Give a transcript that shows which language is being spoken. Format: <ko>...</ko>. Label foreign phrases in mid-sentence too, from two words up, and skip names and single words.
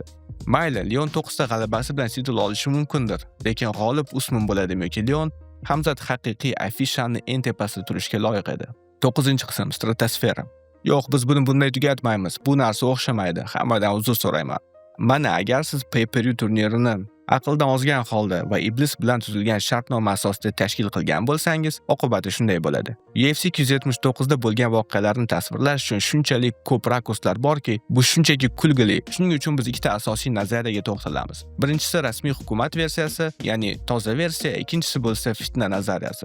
<uz>Mayli, Leon 9 ta g'alabasi bilan titul olishi mumkindir, lekin g'olib Usmon bo'ladimi yoki Leon? Hamzat haqiqiy afishani eng tepasida turishga loyiq edi. 9-qism stratosfera. Yo'q, biz buni bunday tugatmaymiz. Bu narsa o'xshamaydi. Hammadan uzr so'rayman. Mana agar siz pay-per-view turnirini aqldan ozgan holda va iblis bilan tuzilgan shartnoma asosida tashkil qilgan bo'lsangiz, oqibati shunday bo'ladi. UFC 279 da bo'lgan voqealarni tasvirlash uchun shunchalik ko'p rakurslar borki, bu shunchaki kulgili. Shuning uchun biz ikkita asosiy nazariyaga to'xtalamiz. Birinchisi rasmiy hukumat versiyasi, ya'ni toza versiya, ikkinchisi bo'lsa fitna nazariyasi.</uz>